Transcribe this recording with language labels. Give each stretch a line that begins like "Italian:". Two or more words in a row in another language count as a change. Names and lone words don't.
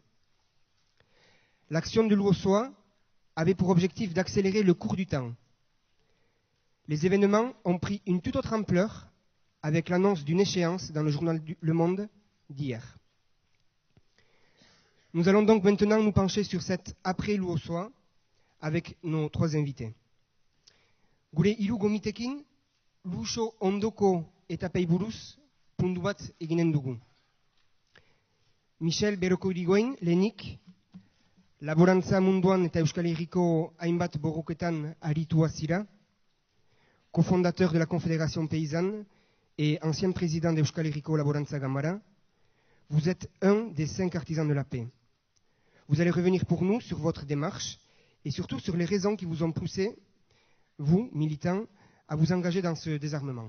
French: L'action de Luosoa avait pour objectif d'accélérer le cours du temps. Les événements ont pris une toute autre ampleur avec l'annonce d'une échéance dans le journal Le Monde d'hier. Nous allons donc maintenant nous pencher sur cet après Luosoa avec nos 3 invités.
Basque: Gure hiru gomitekin, Luso ondoko etapei buruz puntu bat eginen dugu. Michel Beroko Irigoyen, lehenik, laborantza munduan eta Euskal Herriko hainbat borroketan aritua zira,
French: cofondateur de la Confédération Paysanne et ancien président d'Euskal Herriko Laborantza Ganbara, vous êtes un des 5 artisans de la paix. Vous allez revenir pour nous sur votre démarche et surtout sur les raisons qui vous ont poussé, vous, militants, à vous engager dans ce désarmement.